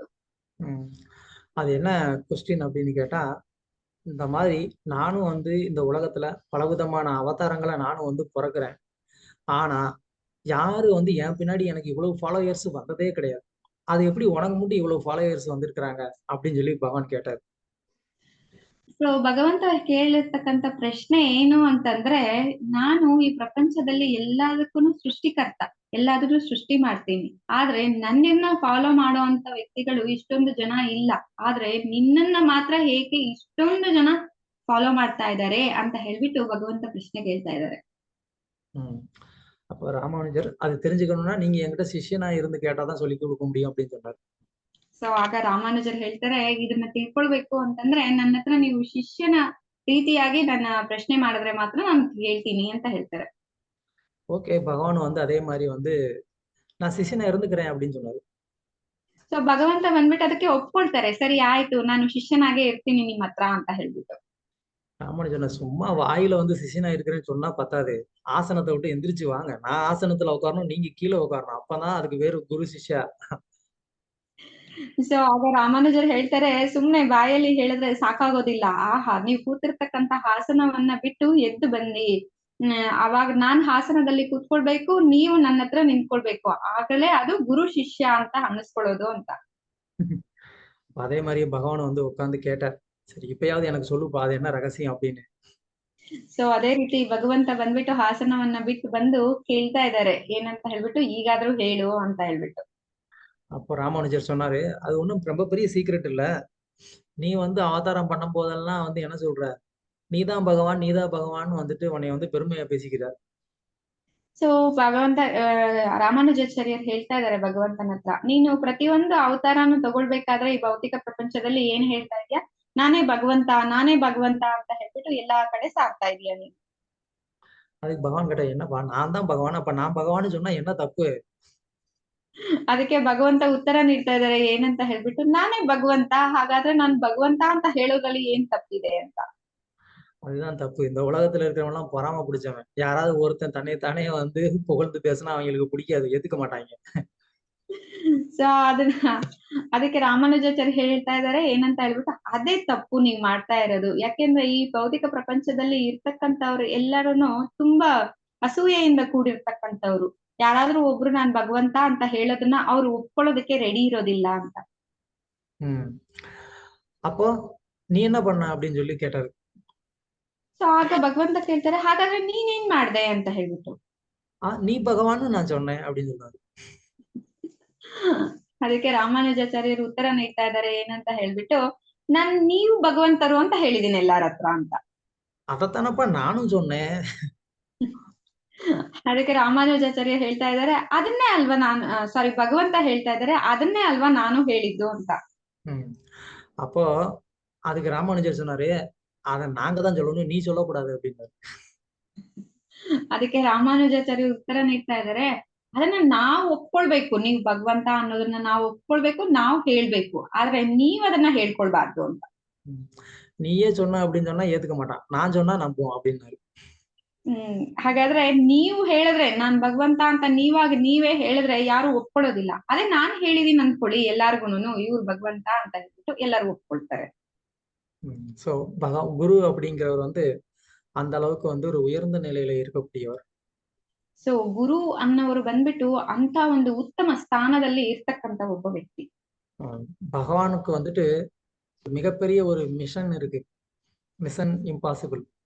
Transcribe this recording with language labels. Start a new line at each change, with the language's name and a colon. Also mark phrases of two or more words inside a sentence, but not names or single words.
Tamil: அது என்ன கொஸ்டின் அப்படின்னு கேட்டா, இந்த மாதிரி நானும் வந்து இந்த உலகத்துல பலவிதமான அவதாரங்களை நானும் வந்து பிறக்கிறேன். ஆனா யாரு வந்து என் பின்னாடி எனக்கு இவ்வளவு ஃபாலோயர்ஸ் வந்ததே கிடையாது. அது எப்படி உனக்கு மட்டும் இவ்வளவு ஃபாலோயர்ஸ் வந்திருக்கிறாங்க அப்படின்னு சொல்லி பகவான் கேட்டார்.
Kannada: ಸೊ ಭಗವಂತ ಕೇಳಿರ್ತಕ್ಕಂಥ ಪ್ರಶ್ನೆ ಏನು ಅಂತಂದ್ರೆ, ನಾನು ಈ ಪ್ರಪಂಚದಲ್ಲಿ ಎಲ್ಲದಕ್ಕೂ ಸೃಷ್ಟಿಕರ್ತ, ಎಲ್ಲಾದ್ರೂ ಸೃಷ್ಟಿ ಮಾಡ್ತೀನಿ. ಆದ್ರೆ ನನ್ನನ್ನ ಫಾಲೋ ಮಾಡುವಂತ ವ್ಯಕ್ತಿಗಳು ಇಷ್ಟೊಂದು ಜನ ಇಲ್ಲ. ಆದ್ರೆ ನಿನ್ನನ್ನ ಮಾತ್ರ ಹೇಗೆ ಇಷ್ಟೊಂದು ಜನ ಫಾಲೋ ಮಾಡ್ತಾ ಇದ್ದಾರೆ ಅಂತ ಹೇಳ್ಬಿಟ್ಟು ಭಗವಂತ ಪ್ರಶ್ನೆ ಕೇಳ್ತಾ ಇದ್ದಾರೆ.
Tamil: அப்ப ராமானுஜர் அது தெரிஞ்சுக்கணும்னா நீங்க என்கிட்ட சிஷ்யனா இருந்து கேட்டாதான் சொல்லி கொடுக்க முடியும் அப்படின்னு சொன்னார்.
Kannada: ಸೊ ಆಗ ರಾಮಾನುಜರ್ ಹೇಳ್ತಾರೆ, ಇದನ್ನ ತಿಳ್ಕೊಳ್ಬೇಕು ಅಂತಂದ್ರೆ ನನ್ನ ಹತ್ರ ನೀವು ಶಿಷ್ಯನ ರೀತಿಯಾಗಿ ನನ್ನ ಪ್ರಶ್ನೆ ಮಾಡಿದ್ರೆ ಮಾತ್ರ ನಾನು ಹೇಳ್ತೀನಿ ಅಂತ ಹೇಳ್ತಾರೆ.
Tamil: ஓகே, பகவான் வந்து அதே மாதிரி வந்து நான் சிஷ்யனா இருந்துக்கிறேன் அப்படின்னு சொன்னாரு.
Kannada: ಸೊ ಭಗವಂತ ಬಂದ್ಬಿಟ್ಟು ಅದಕ್ಕೆ ಒಪ್ಕೊಳ್ತಾರೆ. ಸರಿ ಆಯ್ತು, ನಾನು ಶಿಷ್ಯನಾಗೆ ಇರ್ತೀನಿ ನಿಮ್ ಹತ್ರ ಅಂತ ಹೇಳ್ಬಿಟ್ಟು.
Tamil: ராமானுஜர் சும்மா வாயில வந்து சிஷ்யனா இருக்கிறேன்னு சொன்னா பத்தாது, ஆசனத்தை விட்டு எந்திரிச்சு வாங்க, நான் ஆசனத்துல உட்காரணும், நீங்க கீழே உட்காரணும், அப்பதான் அதுக்கு வேறு குரு சிஷ்யா.
Kannada: ಸೊ ಆಗ ರಾಮಾನುಜರ್ ಹೇಳ್ತಾರೆ, ಸುಮ್ನೆ ಬಾಯಲ್ಲಿ ಹೇಳಿದ್ರೆ ಸಾಕಾಗೋದಿಲ್ಲ. ಆಹಾ, ನೀವು ಕೂತಿರ್ತಕ್ಕಂತ ಹಾಸನವನ್ನ ಬಿಟ್ಟು ಎದ್ದು ಬನ್ನಿ. ಅವಾಗ ನಾನ್ ಹಾಸನದಲ್ಲಿ ಕೂತ್ಕೊಳ್ಬೇಕು, ನೀವು ನನ್ನ ಹತ್ರ ನಿಂತ್ಕೊಳ್ಬೇಕು, ಆಗಲೇ ಅದು ಗುರು ಶಿಷ್ಯ ಅಂತ ಅನ್ನಿಸ್ಕೊಳ್ಳೋದು ಅಂತ.
Tamil: அதே மாதிரி பகவான் வந்து உட்கார்ந்து கேட்டார், சரி இப்பயாவது எனக்கு சொல்லுப்பா அது என்ன ரகசியம் அப்படின்னு.
Kannada: ಸೊ ಅದೇ ರೀತಿ ಭಗವಂತ ಬಂದ್ಬಿಟ್ಟು ಹಾಸನವನ್ನ ಬಿಟ್ಟು ಬಂದು ಕೇಳ್ತಾ ಇದ್ದಾರೆ, ಏನಂತ ಹೇಳ್ಬಿಟ್ಟು, ಈಗಾದ್ರೂ ಹೇಳು ಅಂತ ಹೇಳ್ಬಿಟ್ಟು.
Tamil: அப்போ ராமானுஜர் சொன்னாரு, அது ஒண்ணும் ரொம்ப பெரிய சீக்ரெட் இல்ல, நீ வந்து அவதாரம் பண்ணும் போதெல்லாம் வந்து என்ன சொல்ற, நீதான் பகவான் நீதான் பகவான் வந்துட்டு உன்னை வந்து பெருமையா பேசிக்கிறார்.
Kannada: ಸೊ ಭಗವಂತ ರಾಮಾನುಜಾಚಾರ್ಯರು ಹೇಳ್ತಾ ಇದ್ದಾರೆ ಭಗವಂತನ ಹತ್ರ, ನೀನು ಪ್ರತಿಯೊಂದು ಅವತಾರನು ತಗೊಳ್ಬೇಕಾದ್ರೆ ಈ ಭೌತಿಕ ಪ್ರಪಂಚದಲ್ಲಿ ಏನ್ ಹೇಳ್ತಾ ಇದೀಯಾ, ನಾನೇ ಭಗವಂತ ಅಂತ ಹೇಳ್ಬಿಟ್ಟು ಎಲ್ಲಾ ಕಡೆ ಸಾಕ್ತಾ ಇದೀಯ ನೀನು.
Tamil: அதுக்கு பகவான் கிட்ட, என்னப்பா நான் தான் பகவான், அப்ப நான் பகவான்னு சொன்னா என்ன தப்பு?
Kannada: ಅದಕ್ಕೆ ಭಗವಂತ ಉತ್ತರ ನೀಡ್ತಾ ಇದ್ದಾರೆ, ಏನಂತ ಹೇಳ್ಬಿಟ್ಟು, ನಾನೇ ಭಗವಂತ, ಹಾಗಾದ್ರೆ ನಾನ್ ಭಗವಂತ ಅಂತ ಹೇಳೋದ್ರಲ್ಲಿ ಏನ್ ತಪ್ಪಿದೆ ಅಂತ.
Tamil: அதுதான் தப்பு. இந்த உலகத்துல இருக்கிறவங்க எல்லாம் பொறாம பிடிச்சவன். யாராவது ஒருத்தன் தன்னை வந்து புகழ்ந்து பேசினா அவங்களுக்கு பிடிக்காது, ஏத்துக்க மாட்டாங்க.
Kannada: ಸೊ ಅದಕ್ಕೆ ರಾಮಾನುಜಾಚಾರ್ಯ ಹೇಳ್ತಾ ಇದ್ದಾರೆ, ಏನಂತ ಹೇಳ್ಬಿಟ್ಟು, ಅದೇ ತಪ್ಪು ನೀವ್ ಮಾಡ್ತಾ ಇರೋದು. ಯಾಕೆಂದ್ರೆ ಈ ಭೌತಿಕ ಪ್ರಪಂಚದಲ್ಲಿ ಇರ್ತಕ್ಕಂಥವ್ರು ಎಲ್ಲರೂ ತುಂಬಾ ಅಸೂಯೆಯಿಂದ ಕೂಡಿರ್ತಕ್ಕಂಥವ್ರು. ಯಾರಾದ್ರೂ ಒಬ್ರು ನಾನ್ ಭಗವಂತ ಅಂತ ಹೇಳೋದನ್ನ ಅವ್ರು ಒಪ್ಕೊಳ್ಳೋದಕ್ಕೆ ರೆಡಿ ಇರೋದಿಲ್ಲ ಅಂತ.
Tamil: அப்போ நீ என்ன பண்ண அப்படின்னு சொல்லி கேட்டாரு.
Kannada: ಸೊ ಆಗ ಭಗವಂತ ಕೇಳ್ತಾರೆ, ಹಾಗಾದ್ರೆ ನೀನೇನ್ ಮಾಡ್ದೆ ಅಂತ ಹೇಳ್ಬಿಟ್ಟು.
Tamil: நீ பகவான்னு நான் சொன்னேன் அப்படின்னு சொன்னாரு.
Kannada: ಅದಕ್ಕೆ ರಾಮಾನುಜಾಚಾರ್ಯರು ಉತ್ತರ ನೀಡ್ತಾ ಇದ್ದಾರೆ, ಏನಂತ ಹೇಳ್ಬಿಟ್ಟು, ನೀವು ಭಗವಂತರು ಅಂತ ಹೇಳಿದೀನಿ ಎಲ್ಲಾರ ಹತ್ರ ಅಂತ.
Tamil: அதத்தானப்ப நானு சொன்னேன்.
Kannada: ಅದಕ್ಕೆ ರಾಮಾನುಜಾಚಾರ್ಯ ಹೇಳ್ತಾ ಇದ್ದಾರೆ, ಅದನ್ನೇ ಅಲ್ವಾ ಭಗವಂತ ಹೇಳ್ತಾ ಇದ್ದಾರೆ, ಅದನ್ನೇ ಅಲ್ವಾ ನಾನು ಹೇಳಿದ್ದು ಅಂತ.
Tamil: அப்போ அதுக்கு ராமானுஜர் சொன்னாரு, அத நாங்க தான் சொல்லணும், நீ சொல்லக்கூடாது அப்படின்னாரு.
Kannada: ಅದಕ್ಕೆ ರಾಮಾನುಜಾಚಾರ್ಯ ಉತ್ತರ ನೀಡ್ತಾ ಇದ್ದಾರೆ, ಅದನ್ನ ನಾವ್ ಒಪ್ಕೊಳ್ಬೇಕು, ನೀವು ಭಗವಂತ ಅನ್ನೋದನ್ನ ನಾವ್ ಒಪ್ಕೊಳ್ಬೇಕು, ನಾವ್ ಹೇಳ್ಬೇಕು, ಆದ್ರೆ ನೀವ್ ಅದನ್ನ ಹೇಳ್ಕೊಳ್ಬಾರ್ದು ಅಂತ.
Tamil: நீயே சொன்ன அப்படின்னு சொன்னா ஏத்துக்க மாட்டான், நான் சொன்னா நம்புவோம் அப்படின்னாரு.
Kannada: ಹಾಗಾದ್ರೆ ನೀವು ಹೇಳಿದ್ರೆ, ನಾನ್ ಭಗವಂತ ಅಂತ ನೀವೇ ಹೇಳಿದ್ರೆ ಯಾರು ಒಪ್ಕೊಳ್ಳೋದಿಲ್ಲ. ಅದೇ ನಾನ್ ಹೇಳಿದೀನಿ ಅನ್ಕೊಳ್ಳಿ ಎಲ್ಲಾರ್ಗುನು, ಇವ್ರು ಭಗವಂತ ಅಂತ ಹೇಳ್ಬಿಟ್ಟು ಎಲ್ಲಾರು ಒಪ್ಕೊಳ್ತಾರೆ.
Tamil: சோ குரு அப்படிங்கிறவர் வந்து அந்த அளவுக்கு வந்து ஒரு உயர்ந்த நிலையில இருக்கக்கூடியவர்.
Kannada: ಸೊ ಗುರು ಅನ್ನೋರು ಬಂದ್ಬಿಟ್ಟು ಅಂತ ಒಂದು ಉತ್ತಮ ಸ್ಥಾನದಲ್ಲಿ ಇರ್ತಕ್ಕಂತ ಒಬ್ಬ ವ್ಯಕ್ತಿ.
Tamil: பகவானுக்கு வந்துட்டு மிகப்பெரிய ஒரு மிஷன் இருக்கு, மிஷன் இம்பாசிபிள்.